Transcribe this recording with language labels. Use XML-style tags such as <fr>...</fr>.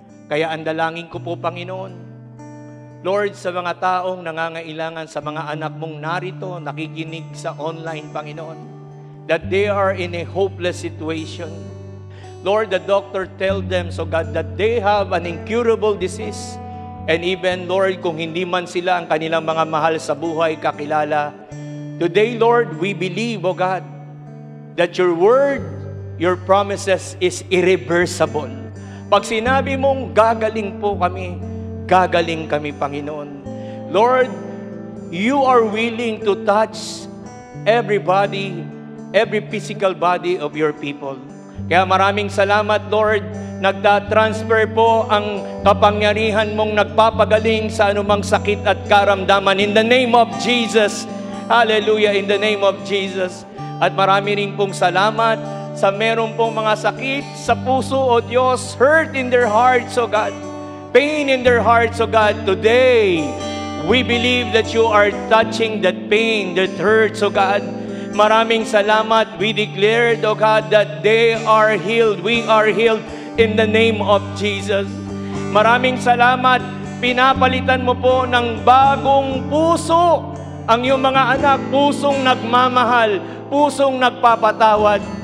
<tl>Kaya ang dalangin ko po, Panginoon, Lord, sa mga taong nangangailangan, sa mga anak mong narito, nakikinig sa online, Panginoon, that they are in a hopeless situation.</tl> <en>Lord, the doctor tell them, so God, that they have an incurable disease. And even, Lord, kung hindi man sila ang kanilang mga mahal sa buhay kakilala, today, Lord, we believe, O God, that your word, your promises is irreversible.</en> <tl>Pag sinabi mong gagaling po kami, gagaling kami, Panginoon.</tl> <en>Lord, you are willing to touch every body, every physical body of your people.</en> <tl>Kaya maraming salamat, Lord. Nagta-transfer po ang kapangyarihan mong nagpapagaling sa anumang sakit at karamdaman.</tl> <en>In the name of Jesus. Hallelujah, in the name of Jesus.</en> <tl>At marami rin pong salamat sa meron pong mga sakit sa puso, O Diyos, hurt in their hearts, O God, pain in their hearts, O God.</tl> <en>Today, we believe that you are touching that pain, that hurts, O God. Maraming salamat. We declared, O God, that they are healed. We are healed in the name of Jesus.</en> <tl>Maraming salamat. Pinapalitan mo po ng bagong puso ang iyong mga anak, pusong nagmamahal, pusong nagpapatawad.</tl>